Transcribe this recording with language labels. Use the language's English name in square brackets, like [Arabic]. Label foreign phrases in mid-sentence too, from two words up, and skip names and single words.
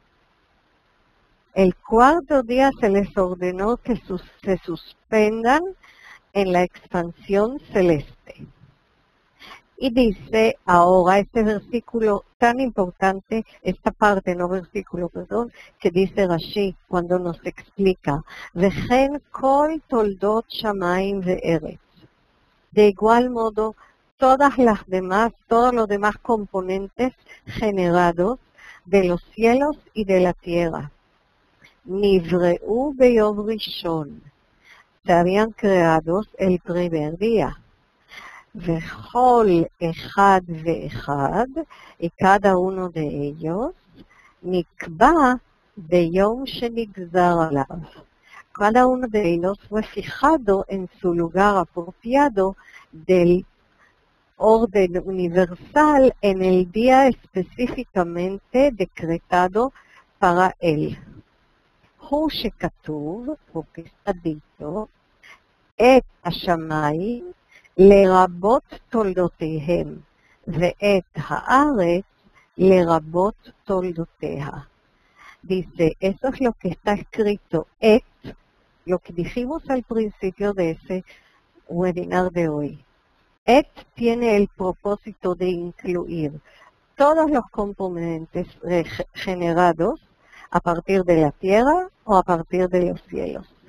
[Spanish] El cuarto día se les ordenó que se suspendan en la expansión celeste. Y dice ahora este versículo tan importante, esta parte, no versículo, perdón, que dice Rashi cuando nos explica, [Hebrew] וכן כל תולדות שמים וארץ. [Spanish] De igual modo, todos los demás componentes generados de los cielos y de la tierra. [Hebrew] נבראו ביום ראשון. [Spanish] Se habían creados el primer día. [Hebrew] וכל אחד ואחד, [Spanish] y cada uno de ellos, [Hebrew] נקבע ביום שנגזר עליו. [Spanish] Cada uno de ellos fue fijado en su lugar apropiado del orden universal en el día específicamente decretado para él. [Hebrew] הוא שכתוב, [Spanish] porque está dicho, [Hebrew] את השמיים לרבות תולדותיהם, ואת הארץ לרבות תולדותיה. [Spanish] Dice, eso es lo que está escrito, lo que dijimos al principio de ese webinar de hoy. Tiene el propósito de incluir todos los componentes generados a partir de la tierra o a partir de los cielos.